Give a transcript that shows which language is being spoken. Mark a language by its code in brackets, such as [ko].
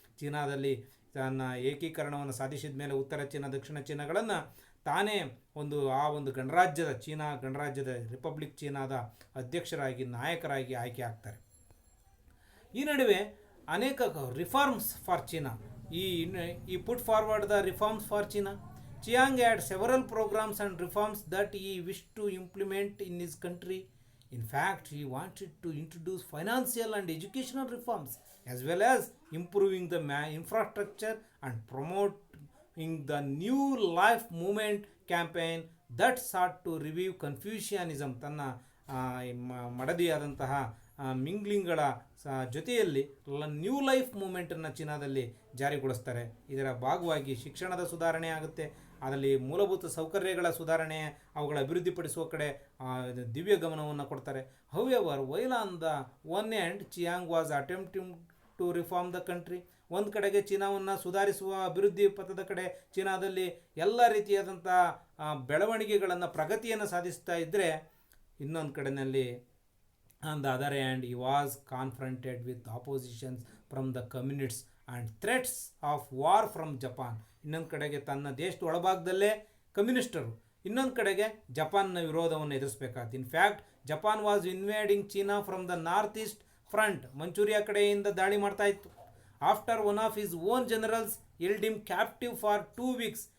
[kn] ಚೀನಾದಲ್ಲಿ ತನ್ನ ಏಕೀಕರಣವನ್ನು ಸಾಧಿಸಿದ ಮೇಲೆ ಉತ್ತರ ಚೀನಾ ದಕ್ಷಿಣ ಚೀನಾಗಳನ್ನು ತಾನೇ ಒಂದು ಚೀನಾ ಗಣರಾಜ್ಯದ ರಿಪಬ್ಲಿಕ್ ಚೀನಾದ ಅಧ್ಯಕ್ಷರಾಗಿ ನಾಯಕರಾಗಿ ಆಯ್ಕೆ ಆಗ್ತಾರೆ. ಈ ನಡುವೆ ಅನೇಕ [en] Reforms for China he put forward the reforms for China. Chiang had several programs and reforms that he wished to implement in his country. In fact, he wanted to introduce financial and educational reforms as well as improving the infrastructure and promoting the New Life Movement campaign that sought to revive Confucianism. [kn] ತನ್ನ ಮಡದಿಯಾದಂತಹ ಮಿಂಗ್ಲಿಂಗ್ಗಳ ಜೊತೆಯಲ್ಲಿ new life ಮೂಮೆಂಟನ್ನು ಚೀನಾದಲ್ಲಿ ಜಾರಿಗೊಳಿಸ್ತಾರೆ. ಇದರ ಭಾಗವಾಗಿ ಶಿಕ್ಷಣದ ಸುಧಾರಣೆ ಆಗುತ್ತೆ, ಅದರಲ್ಲಿ ಮೂಲಭೂತ ಸೌಕರ್ಯಗಳ ಸುಧಾರಣೆ, ಅವುಗಳ ಅಭಿವೃದ್ಧಿಪಡಿಸುವ ಕಡೆ ದಿವ್ಯ ಗಮನವನ್ನು ಕೊಡ್ತಾರೆ. [en] However, while on the one hand Chiang was attempting to reform the country. [kn] ಒಂದು ಕಡೆಗೆ ಚೀನಾವನ್ನು ಸುಧಾರಿಸುವ ಅಭಿವೃದ್ಧಿ ಪಥದ ಕಡೆ ಚೀನಾದಲ್ಲಿ ಎಲ್ಲ ರೀತಿಯಾದಂಥ ಬೆಳವಣಿಗೆಗಳನ್ನು ಪ್ರಗತಿಯನ್ನು ಸಾಧಿಸ್ತಾ ಇದ್ದರೆ, ಇನ್ನೊಂದು ಕಡೆಯಲ್ಲಿ [en] on the other hand he was confronted with oppositions from the communists and threats of war from Japan. [kn] ಇನ್ನೊಂದು ಕಡೆಗೆ ತನ್ನ ದೇಶದ ಒಳಭಾಗದಲ್ಲೇ ಕಮ್ಯುನಿಸ್ಟರು, ಇನ್ನೊಂದು ಕಡೆಗೆ ಜಪಾನ್ನ ವಿರೋಧವನ್ನು ಎದುರಿಸಬೇಕಾಗುತ್ತೆ. [en] In fact Japan was invading China from the north east front. [kn] ಮಂಚೂರಿಯಾ ಕಡೆಯಿಂದ ದಾಳಿ ಮಾಡ್ತಾ ಇತ್ತು. [en] After one of his own generals held him captive for 2 weeks.